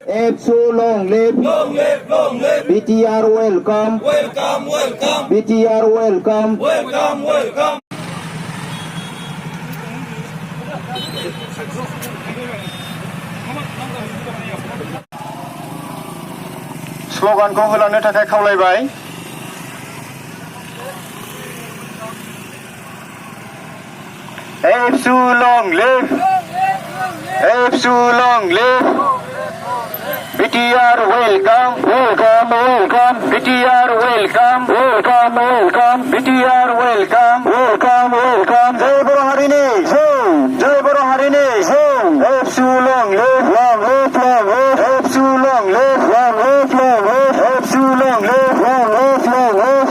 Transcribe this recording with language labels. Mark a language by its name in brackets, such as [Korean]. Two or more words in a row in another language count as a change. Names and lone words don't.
[English] AFSU long live. Long live, long live. BTR welcome. Welcome, welcome. BTR welcome. Welcome, welcome. [Bodo] स्ल'गानखौ होलांनो थाखाय खावलायबाय। [English] AFSU long live. AFSU long live. BTR welcome, welcome, welcome. BTR welcome, welcome, welcome. BTR welcome, welcome, welcome. [Bodo] जय बर' हारिनि जय बर' हारिनि [English] AFSU long live, long live, long live. AFSU long live, long live, long live. AFSU long live, long live, long live.